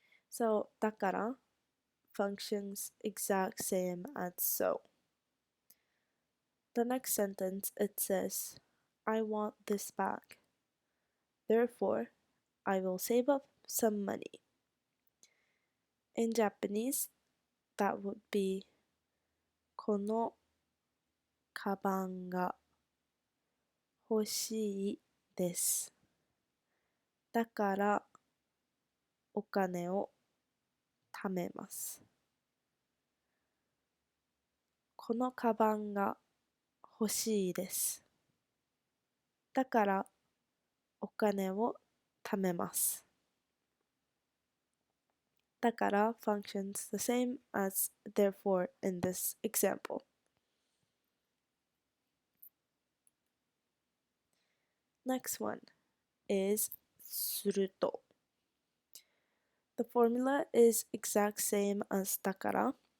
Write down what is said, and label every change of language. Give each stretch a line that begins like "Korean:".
English: So だから functions exact same as so. The next sentence it says I want this back. Therefore, I will save up some money. In Japanese, that would be
Japanese: このカバンが欲しいです。だからお金を貯めます。このカバンが欲しいです。だからお金を貯めます。
English: だから functions the same as therefore in this example. Next one is すると。 The formula is exact same as だから。